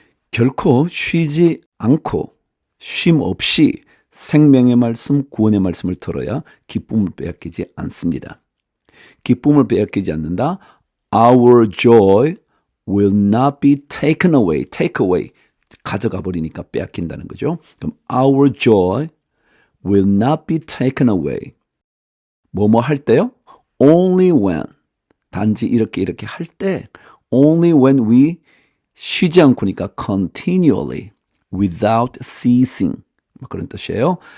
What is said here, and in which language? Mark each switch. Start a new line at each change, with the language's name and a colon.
Korean: 결코 쉬지 않고 쉼 없이 생명의 말씀, 구원의 말씀을 들어야 기쁨을 빼앗기지 않습니다. 기쁨을 빼앗기지 않는다.
English: Our joy will not be taken away. Take away.
Korean: 가져가 버리니까 빼앗긴다는 거죠. 그럼
English: our joy will not be taken away.
Korean: 뭐뭐 할 때요?
English: Only when.
Korean: 단지 이렇게 할 때.
English: Only when we
Korean: 쉬지 않고니까
English: continually. Without ceasing.
Korean: 그런 뜻이에요.